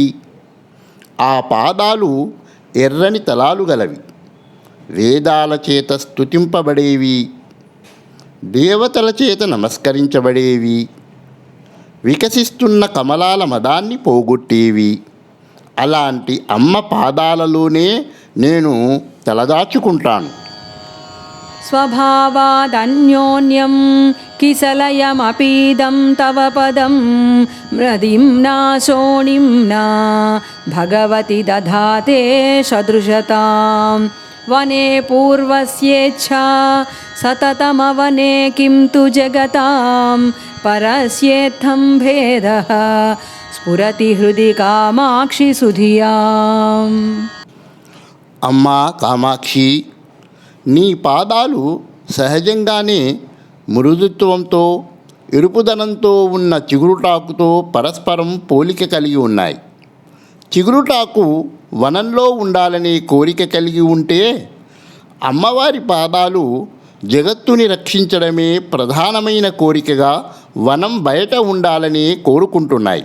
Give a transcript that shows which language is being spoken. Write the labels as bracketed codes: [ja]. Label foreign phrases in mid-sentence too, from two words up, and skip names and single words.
[te] ఆ పాదాలు ఎర్రని తలాలు గలవి, వేదాల చేత స్తుతింపబడేవి, దేవతల చేత నమస్కరించబడేవి, వికసిస్తున్న కమలాల మదాన్ని పోగొట్టేవి. అలాంటి అమ్మ పాదాలలోనే నేను తలదాచుకుంటాను. [sa] स्वभावादन्योन्यं किसलयमपीदं तव पदं मृदिम्ना शोणिम्ना भगवति दधाते सदृशतां वने पूर्वस्येच्छा सततमवने किं तु जगतां परस्येत्थं भेदः स्फुरति हृदि कामाक्षि सुधियाम्। [te] అమ్మా కామాక్షి, నీ పాదాలు సహజంగానే మృదుత్వంతో ఎరుపుదనంతో ఉన్న చిగురుటాకుతో పరస్పరం పోలిక కలిగి ఉన్నాయి. చిగురుటాకు వనంలో ఉండాలనే కోరిక కలిగి ఉంటే, అమ్మవారి పాదాలు జగత్తుని రక్షించడమే ప్రధానమైన కోరికగా వనం బయట ఉండాలని కోరుకుంటున్నాయి.